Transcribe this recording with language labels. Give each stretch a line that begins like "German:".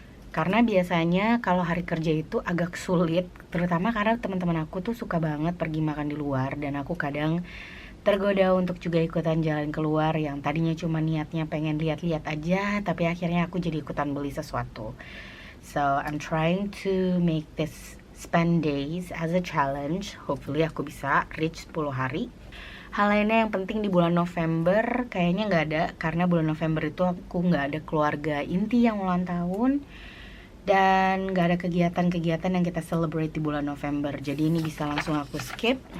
Indonesian: Karena biasanya kalau hari kerja itu agak sulit, terutama karena teman-teman aku tuh suka banget pergi makan di luar, dan aku kadang tergoda untuk juga ikutan jalan keluar yang tadinya cuma niatnya pengen lihat-lihat aja, tapi akhirnya aku jadi ikutan beli sesuatu.
English: So I'm trying to make this spend days as a challenge. Hopefully
Indonesian: aku bisa reach 10 hari. Hal lainnya yang penting di bulan November kayaknya nggak ada, karena bulan November itu aku nggak ada keluarga inti yang ulang tahun, dan nggak ada kegiatan-kegiatan yang kita celebrate di bulan November. Jadi ini bisa langsung aku skip.